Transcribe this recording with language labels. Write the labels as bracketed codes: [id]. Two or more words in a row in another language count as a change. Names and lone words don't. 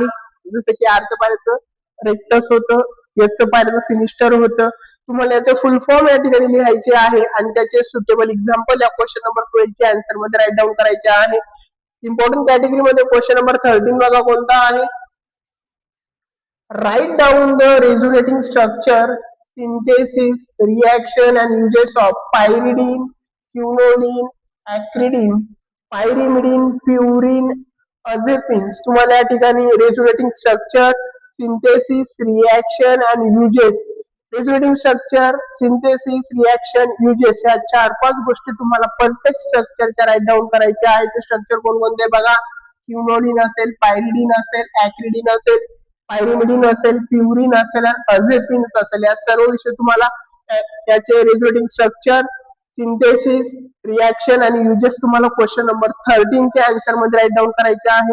[mr] जसं की आरचं पाहिलं रेक्टस होतं, एसचं पाहिलं सिनिस्टर होतं. तुम्हाला याचं [en] full form [mr] या ठिकाणी लिहायचे आहे आणि त्याचे [en] suitable example [mr] या [en] question number 12 [mr] च्या आन्सर मध्ये [en] write down [mr] करायचे आहे. इम्पॉर्टंट कॅटेगरीमध्ये [en] question number 13 [mr] बघा कोणता आहे. [en] Write down the resonating structure, synthesis, reaction and uses of pyridine, quinoline, acridine, pyrimidine, purine, azepines. [mr] तुम्हाला या ठिकाणी [en] resonating structure, synthesis, reaction [mr] आणि युजेस. [en] resonating structure, synthesis, reaction, uses [mr] या 4-5 गोष्टी तुम्हाला परफेक्ट स्ट्रक्चरच्या [en] write down [mr] करायच्या आहेत. ते स्ट्रक्चर कोणकोणते बघा. क्युनोलिन असेल, पायरिडिन असेल, ऍक्रिडिन असेल, पायरिमिडिन असेल, प्युरिन असेल आणि अझेपिन्स असेल या सर्व विषय तुम्हाला त्याचे [en] resonating structure, synthesis, reaction [mr] आणि युजेस तुम्हाला [en] question number 13 [mr] च्या आन्सर मध्ये [en] write down [mr] करायचे आहे.